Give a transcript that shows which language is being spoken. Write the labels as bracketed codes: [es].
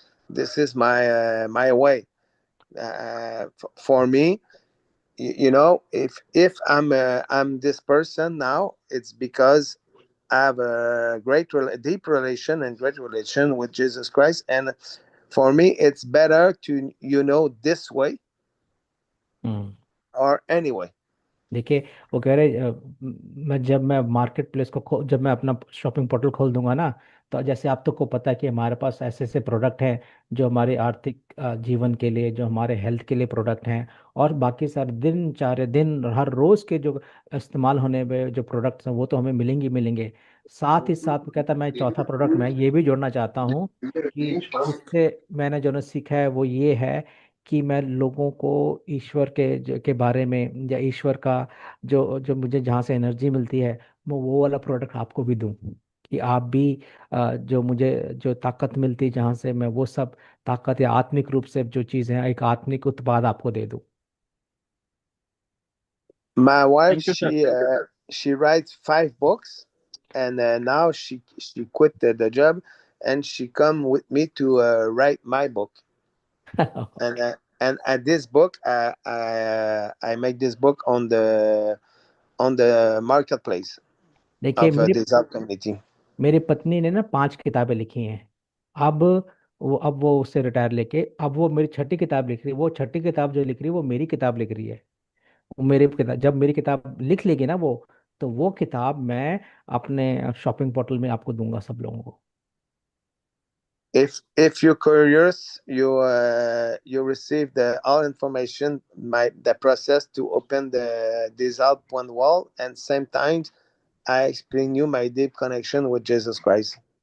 [en] This is my way. For me, if I'm this person now, it's because I have a deep relation and great relation with Jesus Christ, and for me, it's better to this way hmm. or anyway. [hi] देखिए, वो कह रहे जब मैं market place जब मैं अपना shopping portal खोल दूंगा ना, तो जैसे आप तो को पता है कि हमारे पास ऐसे ऐसे प्रोडक्ट हैं जो हमारे आर्थिक जीवन के लिए, जो हमारे हेल्थ के लिए प्रोडक्ट हैं, और बाकी सारे दिन चारे दिन हर रोज के जो इस्तेमाल होने में जो प्रोडक्ट्स हैं वो तो हमें मिलेंगे मिलेंगे। साथ ही साथ वो कहता है, मैं चौथा प्रोडक्ट मैं ये भी जोड़ना चाहता हूँ कि जिससे मैंने जो सीखा है वो ये है कि मैं लोगों को ईश्वर के बारे में, या ईश्वर का जो जो मुझे जहाँ से एनर्जी मिलती है, मैं वो वाला प्रोडक्ट आपको भी दूं, कि आप भी जो मुझे जो ताकत मिलती है जहाँ से, मैं वो सब ताकत या आत्मिक रूप से जो चीज़ है, एक आत्मिक उत्पाद आपको दे दूं। [en] My wife, thank you sir. she writes 5 books, and now she quit the job, and she come with me to write my book. And at this book, I make this book on the marketplace [hi] देखिए, [en] of this community. [hi] मेरी पत्नी ने ना 5 किताबें लिखी हैं। अब वो उससे रिटायर लेके, अब वो मेरी छठी किताब लिख रही है। वो छठी किताब जो लिख रही है वो मेरी किताब लिख रही है। वो मेरी किताब, जब मेरी किताब लिख लेगी ना वो, तो वो किताब मैं अपने शॉपिंग पोर्टल में आपको दूंगा, सब लोगों को। [en] If you're curious, you receive the all information, the process to open the this out one wall, and same time I explain you my deep connection with Jesus Christ.